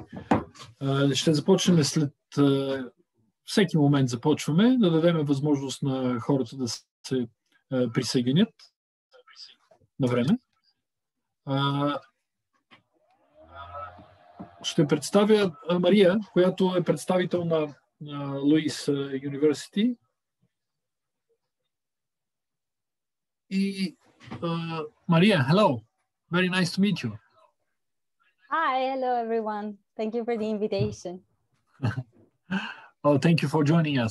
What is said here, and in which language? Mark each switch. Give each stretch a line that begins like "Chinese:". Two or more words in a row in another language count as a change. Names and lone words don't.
Bulgarian: Ще започнем след всеки момент започваме, да дадем възможност на хората да се присъединят на време. Ще представя Мария, която е представител на Louis University.
English: Maria, hello. Very nice to meet you. Hi, hello everyone. Thank you for the invitation. Oh, thank you for joining us.